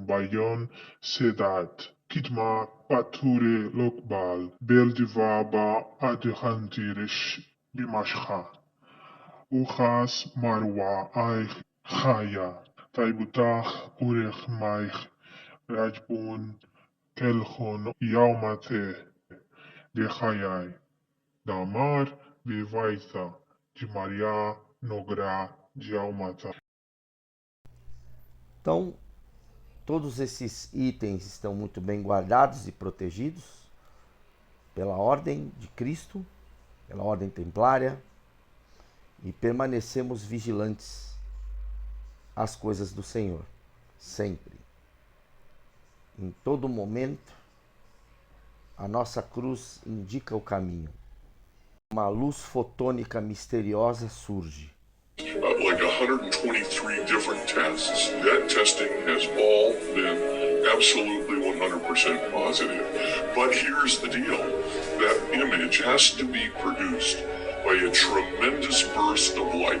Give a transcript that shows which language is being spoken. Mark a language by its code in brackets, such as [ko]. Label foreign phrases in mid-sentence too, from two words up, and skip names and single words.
[pt] Bayon, Sedat, Kitma, Bature, Lokbal, Beldivaba, Adhantirish, Bimashcha, Uchas, Marwa, Aich, Chaya, Taibutach, Urech, Maich, Rajbun, Kelchon, Yaumate, Dechayai, Damar, Vivaita, de Maria, Nogra, de Almata. Então, todos esses itens estão muito bem guardados e protegidos pela Ordem de Cristo, pela Ordem Templária, e permanecemos vigilantes às coisas do Senhor, sempre. Em todo momento, a nossa cruz indica o caminho. Uma luz fotônica misteriosa surge. [en] Like 123 different tests. That testing has all been absolutely 100% positive. But here's the deal. That image has to be produced by a tremendous burst of light.